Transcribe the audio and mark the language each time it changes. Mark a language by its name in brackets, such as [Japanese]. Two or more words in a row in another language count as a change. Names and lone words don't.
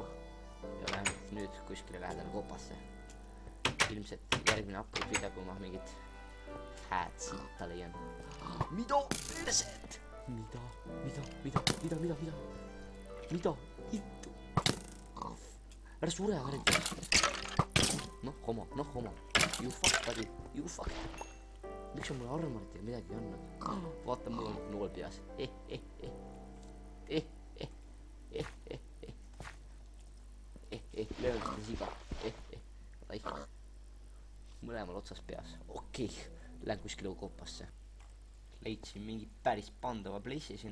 [Estonian] Ja lähen nüüd kuskile lähedale koopasse. Ilmselt järgmine update video, kui ma mingit hääd siita leian. Mida? Perset! Mida? Hittu! Ära sure, ära. Noh, homo. [English] You fuck, buddy. You fuck. [Estonian] Miks on mulle armorit ja midagi ei andnud? Vaata, mul on nool peas. Löön seda siga. Mõlemal otsas peas. Okei, lähen kuskile koopasse. Leidsin mingi päris pandava place'i siin.